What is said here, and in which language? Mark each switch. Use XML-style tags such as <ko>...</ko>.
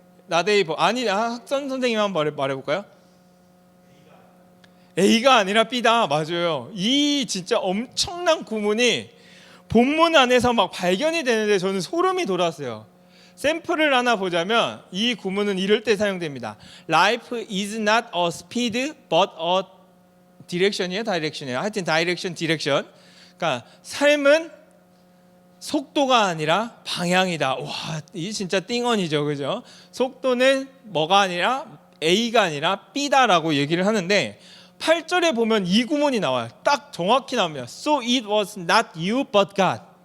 <ko>not A, 아니 학선 선생님 한번 말해볼까요? A가 아니라 B다. 맞아요. 이 진짜 엄청난 구문이 본문 안에서 막 발견이 되는데 저는 소름이 돋았어요. 샘플을 하나 보자면 이 구문은 이럴 때 사용됩니다.</ko> <en>Life is not a speed but a direction이에요, direction이에요.</en> <ko>하여튼 direction, direction. 그러니까 삶은 속도가 아니라 방향이다. 와, 이 진짜 띵언이죠, 그죠? 속도는 뭐가 아니라 A가 아니라 B다라고 얘기를 하는데 8절에 보면 이 구문이 나와요. 딱 정확히 나옵니다.</ko> <en>So it was not you but God.</en>